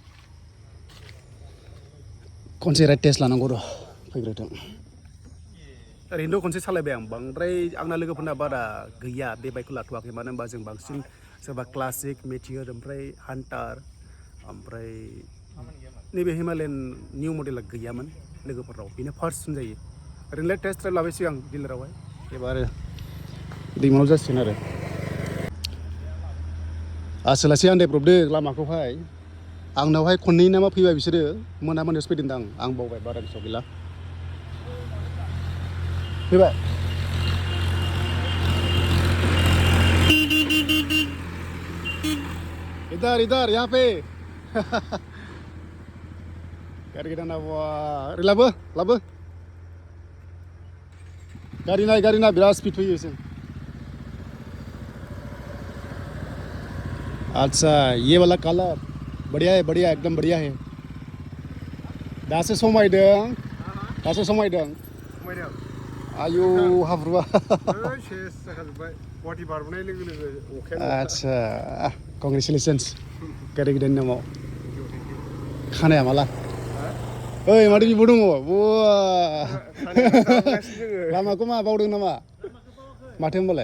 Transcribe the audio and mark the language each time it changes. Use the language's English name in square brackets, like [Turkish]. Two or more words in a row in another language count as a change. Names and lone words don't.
[Bodo] खनसे [English] ride test [Bodo] लानांगौ र' फैग्रोथों ओरैनोथ' खनसे सालायबाय आं बांद्राय आंना लोगोफोरना बारा गैया बे बाइकखौ लाथ'वाखै मानो होनबा जों बांसिन सोरबा क्लासिक मेटियर ओमफ्राय हान्टार ओमफ्राय नैबे हिमालयान निउ मडेला गैयामोन लोगोफोराव बेनो फार्स्ट जायो ओरैनो [English] test drive [Bodo] लाबाय सिगां डिलारावहाय एबार दैमाव जासिगोन आरो आसोलासै आन्दायब्रबदों लामाखौहाय आंनावहाय खननै नामा फैबाय बिसोरो मोनायावसो फैदोंदां आं बावबाय बारा गोसोआव गैला फैबाय [Hindi] इधर यहाँ पे [Bodo] गारि गोदान ओरै लाबो गारि नाय बिराद स्पिड फैयो जों [Hindi] अच्छा ये वाला कलर बढ़िया है एकदम बढ़िया है [Bodo] दासो समायदों आयु हाब्रुआ आच्छा कंग्रेचुलेसन्स गारि गोदाननि नामाव खानाया माला ओइ माथो बिब' दङ लामाखौ मा बावदों नामा माथो होनबालाय